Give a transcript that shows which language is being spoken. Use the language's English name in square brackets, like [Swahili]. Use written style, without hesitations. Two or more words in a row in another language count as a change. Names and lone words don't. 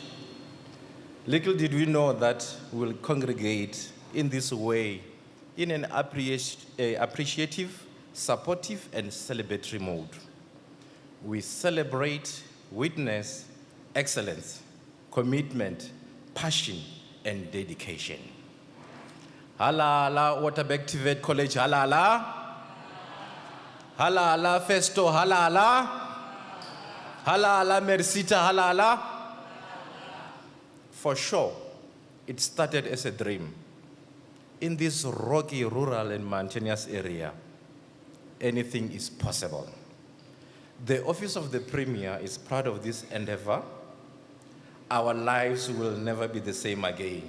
[English] Little did we know that we'll congregate in this way in an appreciative, supportive, and celebratory mode. We celebrate, witness, excellence, commitment, passion, and dedication. Halala, Waterberg TVET College, halala. Halala, Festo, halala. Halala, Mercita, halala. For sure, it started as a dream. In this rocky, rural, and mountainous area, anything is possible. The Office of the Premier is proud of this endeavor. Our lives will never be the same again.